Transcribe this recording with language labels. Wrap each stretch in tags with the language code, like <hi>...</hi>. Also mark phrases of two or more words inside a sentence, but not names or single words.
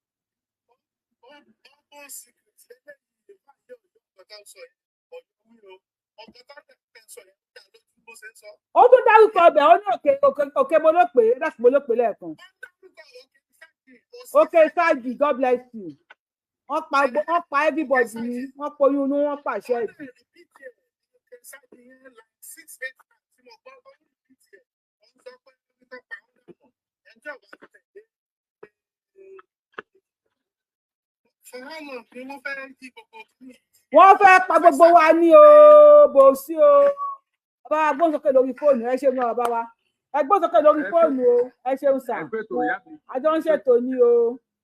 <yo>Ó tún dárúkọ ọbẹ̀ ó ní òkè bolópè láti bolópè lẹ́ẹ̀kan. Òkè Sáàjì,</yo> <en>God bless you.</en> <yo>Wọ́n pa everybody ni wọ́n poyún inú wọ́n pàṣẹ ìdí. Wọ́n fẹ́ pa gbogbo wa ní o bò sí o bàbá wa gbọ́n sókè lórí fóònù ẹ ṣeun bàbá wa ẹ gbọ́n sókè lórí fóònù o ẹ ṣeun sà àjọ ń ṣètò ní o.</yo>